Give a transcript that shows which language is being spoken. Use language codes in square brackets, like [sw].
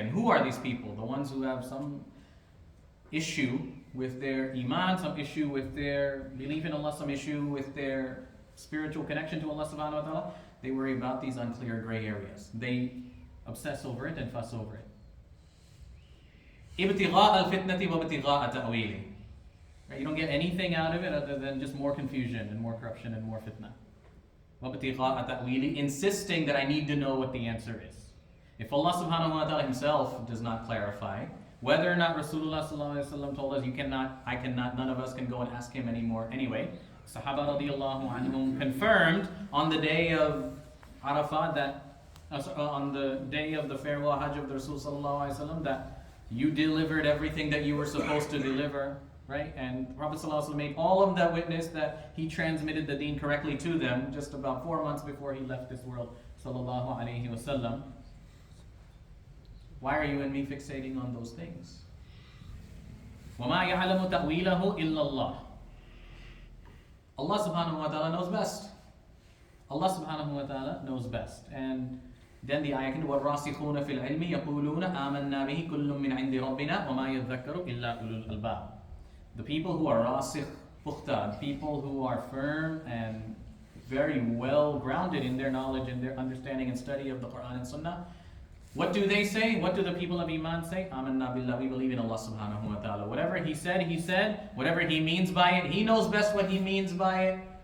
[en] And who are these people? The ones who have some issue with their iman, some issue with their belief in Allah, some issue with their spiritual connection to Allah subhanahu wa ta'ala. They worry about these unclear gray areas. They obsess over it and fuss over it. [ar] ابتغاء الفتنة وابتغاء تأويله. [en] Right? You don't get anything out of it other than just more confusion and more corruption and more fitna. [ar] وابتغاء تأويله, [en] insisting that I need to know what the answer is. If Allah subhanahu wa ta'ala himself does not clarify, whether or not Rasulullah sallallahu alaihi wasallam told us I cannot, none of us can go and ask him anymore anyway. Sahaba radiallahu anhum confirmed on the day of Arafah that on the day of the farewell Hajj of the Rasul sallallahu alaihi wasallam, that you delivered everything that you were supposed to deliver, right? And Prophet sallallahu alaihi wasallam made all of that witness that he transmitted the deen correctly to them just about 4 months before he left this world sallallahu alaihi wasallam. Why are you and me fixating on those things? [ar] وَمَا يَعْلَمُ تَأْوِيلَهُ إِلَّا اللَّهُ. [en] Allah subhanahu wa ta'ala knows best. Allah subhanahu wa ta'ala knows best. And then the ayah, [ar] وَالرَّاسِخُونَ فِي الْعِلْمِ يَقُولُونَ آمَنَّا بِهِ كُلٌّ مِّنْ عِنْدِ رَبِّنَا وَمَا يَذَّكَّرُ إِلَّا أُولُو الْأَلْبَابِ. [en] The people who are rasikh, pukhta, people who are firm and very well grounded in their knowledge and their understanding and study of the Quran and Sunnah, what do they say? What do the people of Iman say? [ar] Amanna billah, [en] we believe in Allah subhanahu wa ta'ala. Whatever He said, He said. Whatever He means by it, He knows best what He means by it.